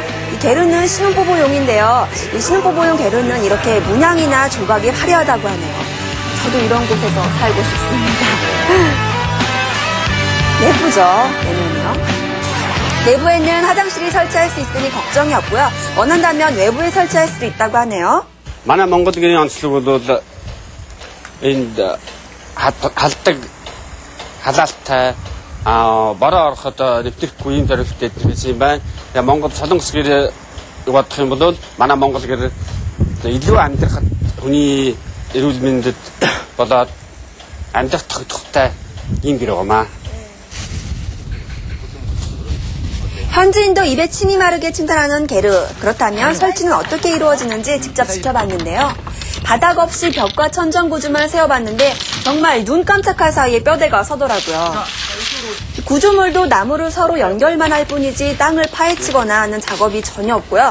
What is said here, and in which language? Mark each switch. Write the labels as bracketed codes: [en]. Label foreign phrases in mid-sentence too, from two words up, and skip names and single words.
[ko] 이 게르는 신혼부부용인데요. 이 신혼부부용 게르는 이렇게 문양이나 조각이 화려하다고 하네요. 저도 이런 곳에서 살고 싶습니다. 예쁘죠? 내면요. 내부에는 화장실이 설치할 수 있으니 걱정이 없고요. 원한다면 외부에 설치할 수도 있다고 하네요. [mn] манай Монголын онцлог бол энд халдаг халаалтай бороо ороход нэвтрэхгүй ийм зорилготой байсан юм байна. Тэгээ Монгол солонгос гэр бодох юм бол манай Монгол гэр илүү амьдрахад хүний эрүүл мэндэд болоод амьдрах тогтвортой ийм гэр байгаамаа. [ko] 현지인도 입에 침이 마르게 칭찬하는 게르. 그렇다면 설치는 어떻게 이루어지는지 직접 지켜봤는데요. 바닥 없이 벽과 천정 구조만 세워봤는데 정말 눈 깜짝할 사이에 뼈대가 서더라고요. 구조물도 나무를 서로 연결만 할 뿐이지 땅을 파헤치거나 하는 작업이 전혀 없고요.